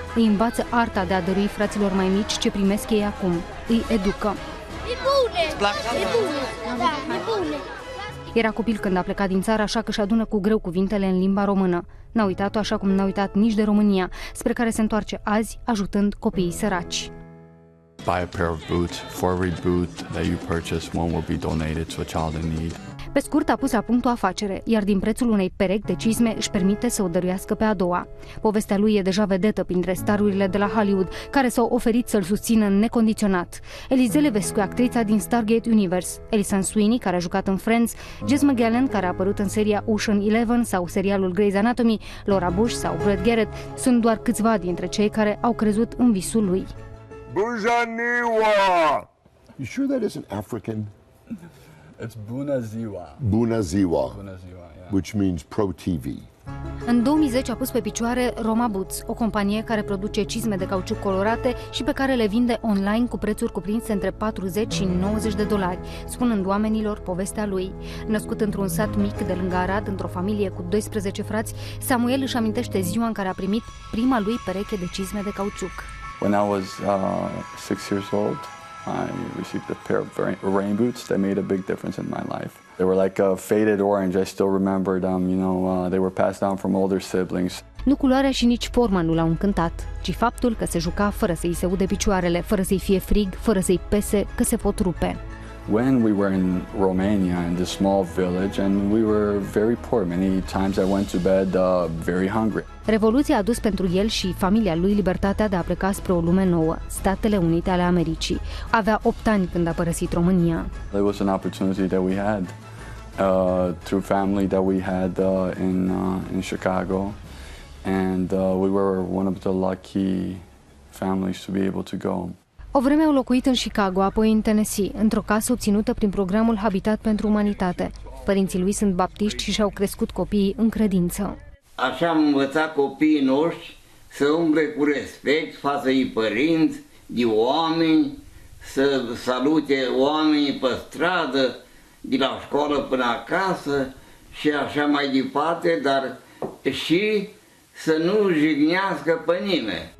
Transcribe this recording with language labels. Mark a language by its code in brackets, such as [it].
[ro] Îi învață arta de a dărui fraților mai mici ce primesc ei acum. Îi educă. E bune! E bune! Da, e bune! Era copil când a plecat din țară, așa că își adună cu greu cuvintele în limba română. N-a uitat-o așa cum n-a uitat nici de România, spre care se întoarce azi, ajutând copiii săraci. [en] Buy a pair of boots. For every boot that you purchase, one will be donated to a child in need. [ro] Pe scurt, a pus la punct o afacere, iar din prețul unei perechi de cizme își permite să o dăruiască pe a doua. Povestea lui e deja vedetă printre starurile de la Hollywood, care s-au oferit să-l susțină necondiționat. Elize Levescu, actrița din Stargate Universe, Alison Sweeney, care a jucat în Friends, Jess McGallen, care a apărut în seria Ocean Eleven sau serialul Grey's Anatomy, Laura Bush sau Brad Garrett, sunt doar câțiva dintre cei care au crezut în visul lui. Bujaniwa! [en] You sure that isn't African? It's [ro] Bună Ziua. Bună Ziua. Bună Ziua, yeah. [en] Which means Pro TV. [ro] În 2010 a pus pe picioare Roma Boots, o companie care produce cizme de cauciuc colorate și pe care le vinde online cu prețuri cuprinse între 40 și 90 de dolari, spunând oamenilor povestea lui. Născut într-un sat mic de lângă Arad, într-o familie cu 12 frați, Samuel își amintește ziua în care a primit prima lui pereche de cizme de cauciuc. [en] When I was 6 years old, I received a pair of rain boots that made a big difference in my life. They were like a faded orange. I still remember them, they were passed down from older siblings. [ro] Nu culoarea și nici forma nu l-au încântat, ci faptul că se juca fără să-i se udă picioarele, fără să-i fie frig, fără să-i pese că se pot rupe. [en] When we were in Romania, in this small village, and we were very poor. Many times I went to bed very hungry. [ro] Revoluția a adus pentru el și familia lui libertatea de a pleca spre o lume nouă, Statele Unite ale Americii. Avea 8 ani când a părăsit România. [en] It was an opportunity that we had through family that we had in Chicago, and we were one of the lucky families to be able to go. [ro] O vreme au locuit în Chicago, apoi în Tennessee, într-o casă obținută prin programul Habitat pentru Umanitate. Părinții lui sunt baptiști și și-au crescut copiii în credință. Așa am învățat copiii noștri să umble cu respect față de părinți, de oameni, să salute oamenii pe stradă, de la școală până acasă și așa mai departe, dar și să nu jignească pe nimeni.